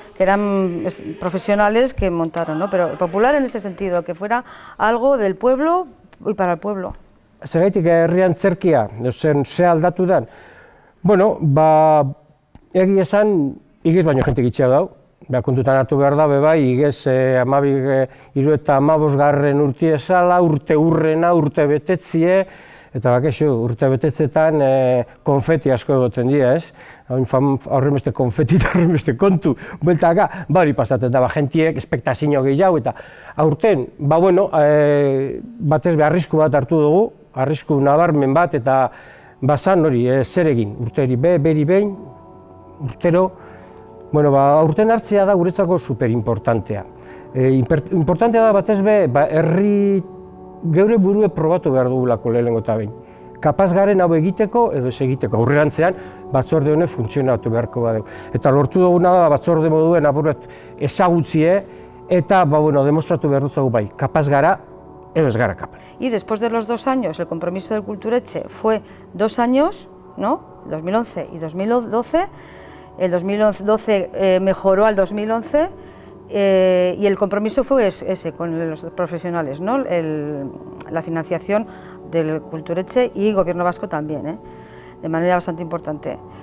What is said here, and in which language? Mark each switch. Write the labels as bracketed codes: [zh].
[es] Que eran profesionales que montaron, ¿no? Pero popular en ese sentido, que fuera algo del pueblo y para el pueblo. [eu] Zergaitik herri antzerkia, ze aldatu den? Bueno, egi esan, igez baino jente gitxea dau, kontutan hartu behar da, bai, igez 15 urte esala, urte urrena, urte betetzie, eta bakexu, urte betetzetan konfeti asko egoten dira, ez? Horren beste konfeti eta horren beste kontu, bueltaka, hori pasatzen da, jentiek espektazio gehiago, eta aurten, batez be arrisku bat hartu dugu, arrisku nabarmen bat, eta bazan hori, zer egin, urteri beri behin, urtero, aurten hartzea da guretzako superimportantea. Importantea da batez be, herri geure burue probatu behar dugulako lehenengo eta behin. Kapaz garen hau egiteko edo ez egiteko. Aurrerantzean batzorde honek funtzionatu beharko badeu. Eta lortu duguna da batzorde moduen apurat ezagutzie eta demostratu behar dutzagu bai. Kapaz gara edo ez gara kapaz. [es] Y después de los 2 años, el compromiso del Kulturetxe fue 2 años, ¿no? 2011 y 2012. El 2012 mejoró al 2011 y el compromiso fue ese, con los profesionales, ¿no? La financiación del Kulturetxe y Gobierno Vasco también, de manera bastante importante.